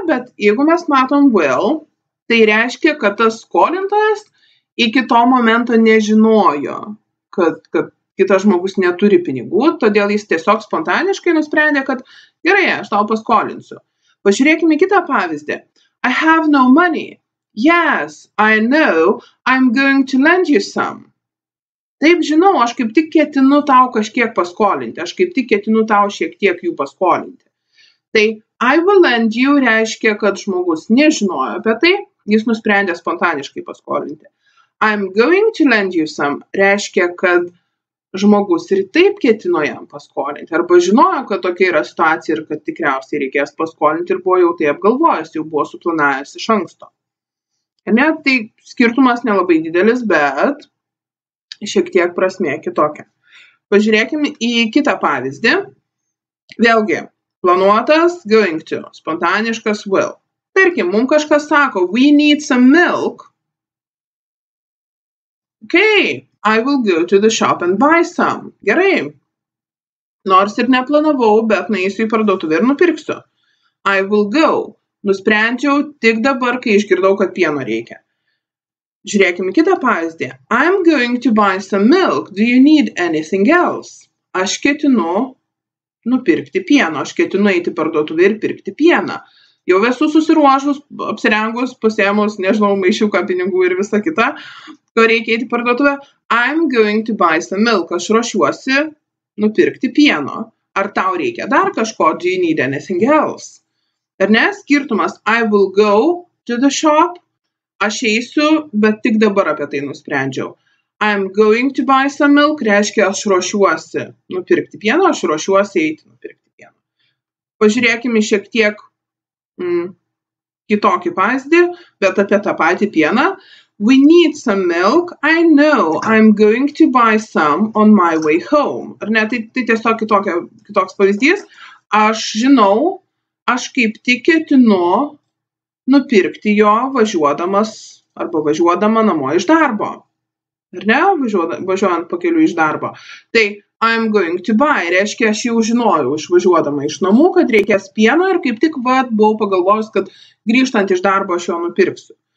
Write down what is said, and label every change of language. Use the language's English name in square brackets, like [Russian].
[Lithuanian] Bet jeigu mes matom will, tai reiškia, kad tas skolintojas iki to momento nežinojo, kad kitas žmogus neturi pinigų, todėl jis tiesiog spontaniškai nusprendė, kad gerai, aš tau paskolinsiu. Pažiūrėkime kitą pavyzdį. [English] I have no money. Yes, I know, I'm going to lend you some. [Lithuanian] Taip, žinau, aš kaip tik ketinu tau kažkiek paskolinti, aš kaip tik ketinu tau šiek tiek jų paskolinti. Tai [English] I will lend you [Lithuanian] reiškia, kad žmogus nežinojo apie tai, jis nusprendė spontaniškai paskolinti. [English] I'm going to lend you some [Lithuanian] reiškia, kad žmogus ir taip ketino jam paskolinti, arba žinojo, kad tokia yra situacija ir kad tikriausiai reikės paskolinti ir buvo jau tai apgalvojęs, jau buvo suplanavęs iš anksto. Ne, tai skirtumas nelabai didelis, bet šiek tiek prasmė kitokia. Pažiūrėkime į kitą pavyzdį. Vėlgi, planuotas going to, spontaniškas will. Tarkim, mums kažkas sako, [English] we need some milk. Okay, I will go to the shop and buy some. [Lithuanian] Gerai. Nors ir neplanavau, bet nueisiu į parduotuvę ir nupirksiu. [English] I will go. [Lithuanian] Nusprendžiau tik dabar, kai išgirdau, kad pieno reikia. Žiūrėkime kitą pavyzdį. [English] I'm going to buy some milk. Do you need anything else? [Lithuanian] Aš ketinu nupirkti pieno. Aš ketinu eiti parduotuvę ir pirkti pieną. Jau esu susiruošus, apsirengus, pasėmus, nežinau, maišiuką pinigų ir visą kitą, ko reikia eiti parduotuvę. [English] I'm going to buy some milk. [Lithuanian] Aš ruošiuosi nupirkti pieno. Ar tau reikia dar kažko? [English] Do you need anything else? [Lithuanian] Ar ne? Skirtumas. [English] I will go to the shop. [Lithuanian] Aš eisiu, bet tik dabar apie tai nusprendžiau. [English] I'm going to buy some milk [Lithuanian] reiškia, aš ruošiuosi nupirkti pieno, aš ruošiuosi eiti nupirkti pieno. Pažiūrėkime šiek tiek kitokį pavyzdį, bet apie tą patį pieną. [English] We need some milk. I know I'm going to buy some on my way home. [Lithuanian] Ar ne? Tai tiesiog kitoks pavyzdys. Aš žinau, aš kaip tik ketinu nupirkti jo važiuodamas arba važiuodama namo iš darbo. Ar ne? Važiuojant pakeliui iš darbo. Tai [English] I'm going to buy [Lithuanian] reiškia, aš jau žinojau išvažiuodama iš namų, kad reikės pieno ir kaip tik buvau pagalvojus, kad grįžtant iš darbo aš jo nupirksiu.